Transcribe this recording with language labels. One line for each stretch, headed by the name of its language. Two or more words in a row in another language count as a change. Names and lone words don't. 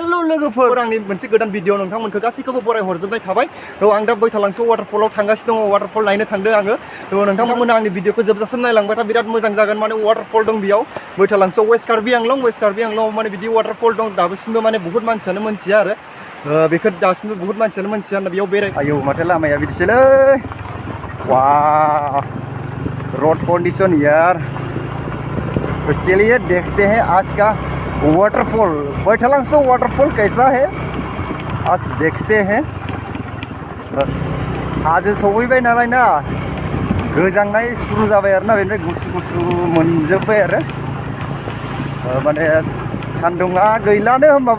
Bodo: लोगोफोर आंनि मोनसे गोदान भिडिअ नोंथांमोनखौ गासैखौबो बराय हरजोबनाय थाबाय आं दा बैथालांसो वाटारफलाव थांगासिनो दङ वाटारफल नायनो थांदों आङो नोंथांमोना आंनि भिडिअखौ जोबजासिम नायलांबाय था बिराद मोजां जागोन माने वाटारफल दं बेयाव बैथालांसो वेस्ट कार्बि आंलं माने बिदि वाटारफल दं दासिमबो माने बहुत मानसियानो मोनथिया आरो बेखौ दासिमबो बहुत मानसियानो मोनथिया बेयाव बेराय आयौ माथो लामाया बिदिसोलै
Hindi: वाह
English: road condition
Hindi: यार तो चलिए देखते हैं आज का वाटरफॉल बैथालांसो वाटरफॉल कैसा है आज देखते हैं आज सौफैबाय
Bodo: नालाय ना गोजांनाय शुरु जाबाय आरोना बेनिफ्राय गुसु गुसु मोनजोब्बाय आरो माने सान्दुङा गैलानो होनबाबो